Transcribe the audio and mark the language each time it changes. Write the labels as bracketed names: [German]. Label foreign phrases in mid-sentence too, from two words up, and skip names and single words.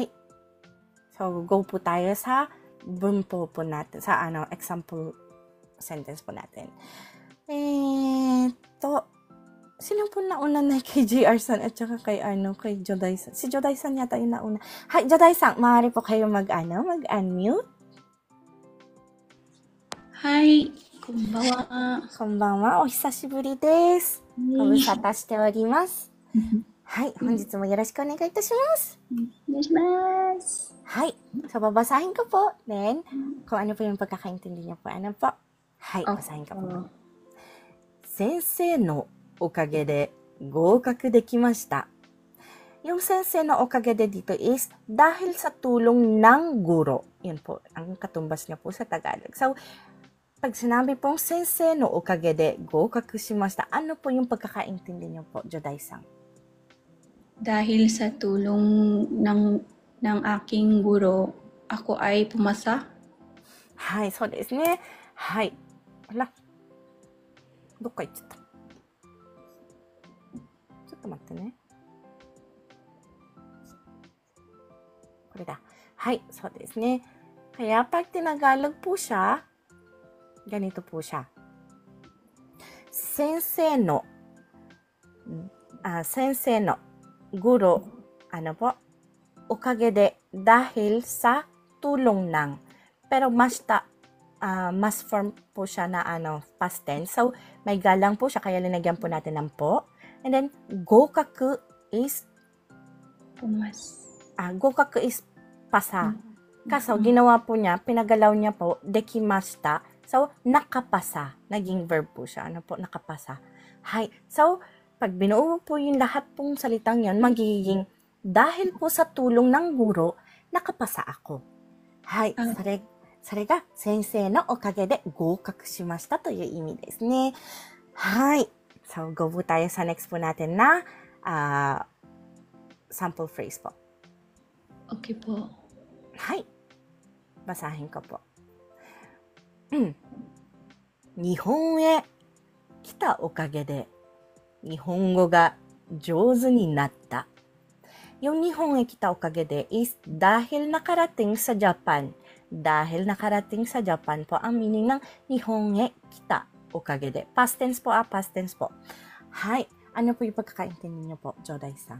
[Filipino] So, go po tayo sa bunpo po natin, sa example sentence po natin. Sino po nauna na kay JR-san at saka kay Joday-san? Si Joday-san yata yung nauna. Hi, Joday-san, maaari po kayo mag-unmute? [Japanese] Hi, こんばんは。こんばんは、お久しぶりです。ご無沙汰しております。はい、本日もよろしくお願いいたします。お願いします。 [Filipino] Hi, so babasahin ko po. Then, kung ano po yung pagkakaintindi niyo po. Ano po? Hi, basahin ko po. [Japanese] 先生のおかげで合格できました。 [Filipino] Yung [Japanese] 先生のおかげで [Filipino] dito is dahil sa tulong ng guro. Yan po, ang katumbas niya po sa Tagalog. So, pag sinabi pong [Japanese] 先生のおかげで合格しました, [Filipino] ano po yung pagkakaintindi niyo po, Joday-san? Dahil sa tulong ng aking guro, ako ay pumasa. [Japanese] Hi, そうですね。はい。あら、どっか行っちゃった。ちょっと待ってね。これだ。はい、そうですね。 [Filipino] Kaya pag tinagalog po siya, ganito po siya. [Japanese] 先生の [Filipino] guro, okagede, dahil sa tulong ng. Pero mas form po siya na past tense. So, may galang po siya, kaya linagyan po natin ng po. And then, gokaku is gokaku is pasa. Kaso, ginawa po niya, pinagalaw niya po, dekimashita. So, nakapasa. Naging verb po siya. Ano po? Nakapasa. Hi. So, pag binuo po yung lahat pong salitang yan, magiging dahil po sa tulong ng guro, nakapasa ako. Hi. [Japanese] それが先生のおかげで合格しましたという意味ですね。 [Filipino] はい。So, go po tayo sa next po natin na sample phrase po. Okay po. はい。basahin ko po. [Japanese] 日本へ来たおかげで日本語が上手になった。 [Filipino] Yung [Japanese] 日本へ来たおかげで [Filipino] is dahil nakarating sa Japan dahil nakarating sa Japan po ang meaning ng [Japanese] 日本へ来たおかげで. [Filipino] Past tense po, past tense po. Hay, ano po yung pagkakaintindi niyo po, Joday-san?